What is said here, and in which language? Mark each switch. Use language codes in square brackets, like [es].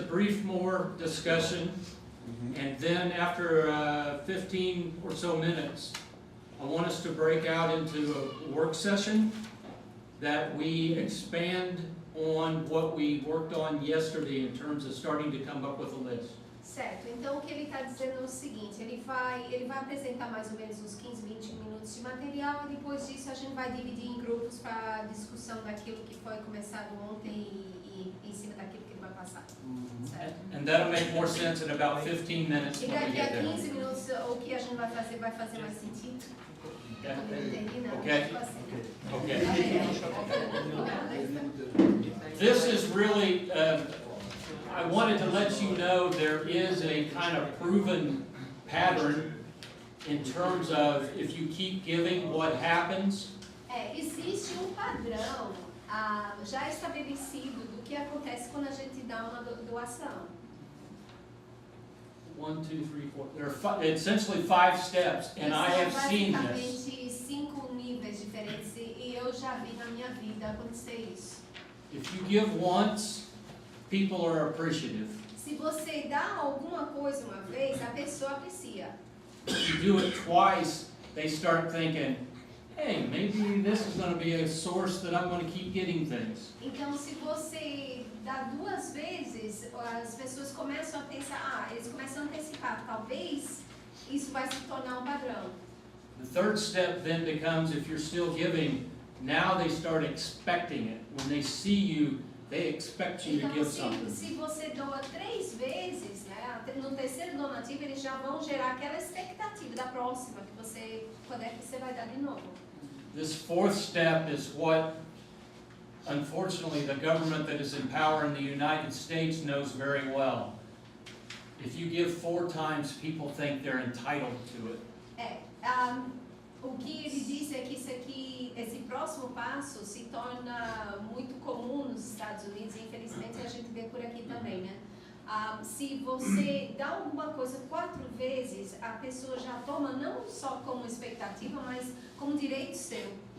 [en] brief more discussion, and then after 15 or so minutes, I want us to break out into a work session that we expand on what we worked on yesterday in terms of starting to come up with a list. [pt] Certo, então o que ele está dizendo é o seguinte, ele vai apresentar mais ou menos uns 15, 20 minutos de material e depois disso a gente vai dividir em grupos para discussão daquilo que foi começado ontem e em cima daquilo que ele vai passar. Certo? [en] And that'll make more sense in about 15 minutes [pt] E [en] when we [pt] daqui [en] get there. [pt] 15 minutos o que a gente vai fazer mais sentido. [en] Okay? [pt] Não entendi nada. [en] Okay. [pt] Tipo assim. [en] Okay. Okay. This is really, I wanted to let you know there is a kind of proven pattern in terms of if you keep giving, what happens. [pt] Existe padrão já estabelecido do que acontece quando a gente dá uma doação. 1, 2, 3, 4. [en] There are essentially 5 steps, and I have seen this. [pt] Basicamente 5 níveis diferentes e eu já vi na minha vida acontecer isso. [en] If you give once, people are appreciative. [pt] Se você dá alguma coisa uma vez, a pessoa aprecia. [en] If you do it twice, they start thinking, hey, maybe this is going to be a source that I'm going to keep getting things. [pt] Então, se você dá 2 vezes, as pessoas começam a pensar, eles começam a antecipar, talvez isso vai se tornar um padrão. [en] The third step then becomes, if you're still giving, now they start expecting it. When they see you, they expect you to [pt] Então, [en] give something. [pt] se você doa 3 vezes, né, no terceiro donativo, eles já vão gerar aquela expectativa da próxima, que você vai dar de novo. [en] This fourth step is what, unfortunately, the government that is in power in the United States knows very well. If you give 4 times, people think they're entitled to it. [pt] O que ele diz é que esse próximo passo se torna muito comum nos Estados Unidos e infelizmente a gente vê por aqui também, né? Se você dá alguma coisa 4 vezes, a pessoa já toma não só como expectativa, mas como direito seu.